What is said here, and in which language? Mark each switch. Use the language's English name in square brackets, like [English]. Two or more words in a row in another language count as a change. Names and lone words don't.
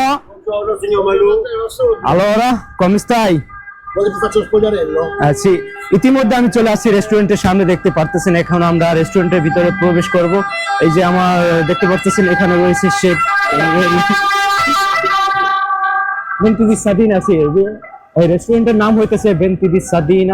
[Italian] Buongiorno signor Malù. Allora, come stai? Vuoi che ti faccio lo spogliarello? [Bangla] জি, ইতিমধ্যে আমি চলে আসছি রেস্টুরেন্টের সামনে। দেখতে পারতেছেন এখন আমরা রেস্টুরেন্টের ভিতরে প্রবেশ করব। এই যে আমার দেখতে পারতেছেন এখানে রয়েছে শেফ বেন্তি দি সাদিনা। এই রেস্টুরেন্টের নাম হইতেছে বেন্তি দি সাদিনা।